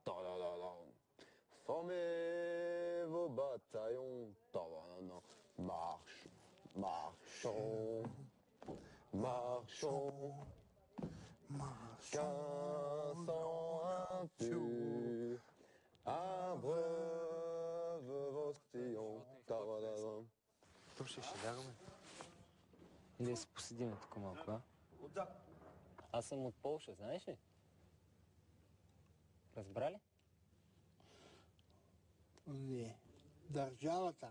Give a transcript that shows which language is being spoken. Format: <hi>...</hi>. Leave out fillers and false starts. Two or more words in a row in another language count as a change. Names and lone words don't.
<fr>formez vos bataillons, marche, marchons, marchons, qu'un sang impur abreuve vos sillons.</fr> <bg>Слушай, ще лягаме. Или да се поседим тук малко, а? Аз съм от Полша, знаеш ли? Разбра ли? Не. Държавата.</bg>